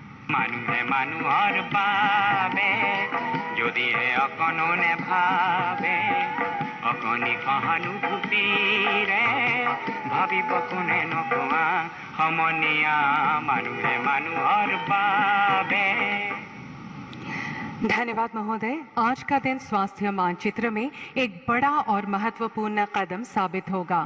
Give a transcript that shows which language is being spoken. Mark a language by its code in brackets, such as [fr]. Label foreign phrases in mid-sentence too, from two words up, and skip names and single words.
[as] মানুহে মানুহৰ বাবে যদিহে অকণনে ভাবে অকণি সহানুভূতিৰে ভাবিব কোনে নকোৱা সমনীয়া মানুহে মানুহৰ বাবে। [hi] धन्यवाद महोदय। आज का दिन स्वास्थ्य मानचित्र में एक बड़ा और महत्वपूर्ण कदम साबित होगा।